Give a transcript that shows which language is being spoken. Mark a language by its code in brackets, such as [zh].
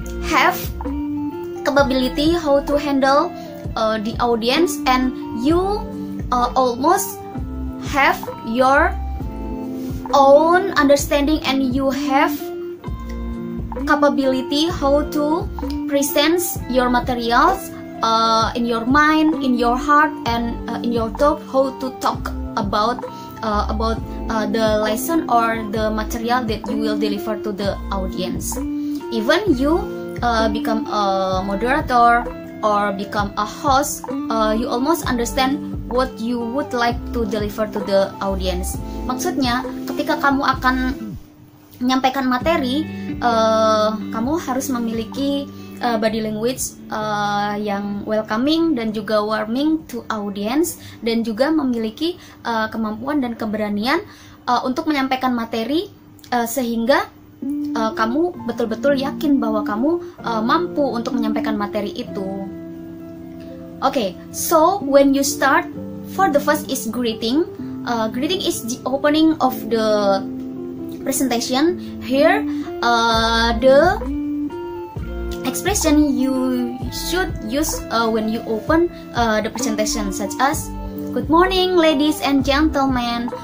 [en] have capability how to handle the audience, and you almost have your own understanding, and you have capability how to present your materials in your mind, in your heart, and in your talk, how to talk about the lesson or the material that you will deliver to the audience. Even you become a moderator or become a host, you almost understand what you would like to deliver to the audience. [id] Maksudnya, ketika kamu akan menyampaikan materi, kamu harus memiliki [en] body language [id] yang [en] welcoming dan juga warming to audience, [id] dan juga memiliki kemampuan dan keberanian untuk menyampaikan materi sehingga kamu betul-betul yakin bahwa kamu mampu untuk menyampaikan materi itu. [en] Okay, so when you start, for the first is greeting. Greeting is the opening of the presentation. Here, the expression you should use when you open the presentation, such as, "Good morning, ladies and gentlemen.